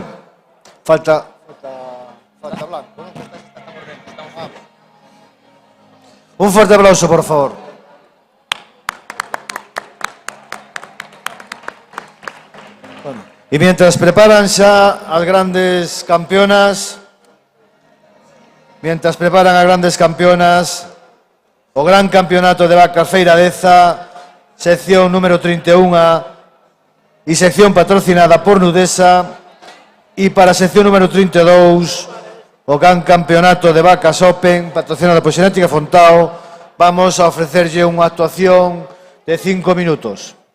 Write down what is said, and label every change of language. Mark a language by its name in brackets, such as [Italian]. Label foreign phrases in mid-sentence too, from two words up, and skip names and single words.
[Spanish] Falta blanco, ¿no? Un fuerte aplauso, por favor. Bueno, y mientras preparan [Galician] xa as grandes campeonas, o gran campeonato [Spanish] de vacas Feira Deza, sección número 31 y sección patrocinada por Nudesa, y para sección número 32 [Galician] o gran campeonato [Spanish] de vacas Open patrocinado por Xenética Fontao, [Galician] vamos a ofrecerlle unha actuación de 5 minutos.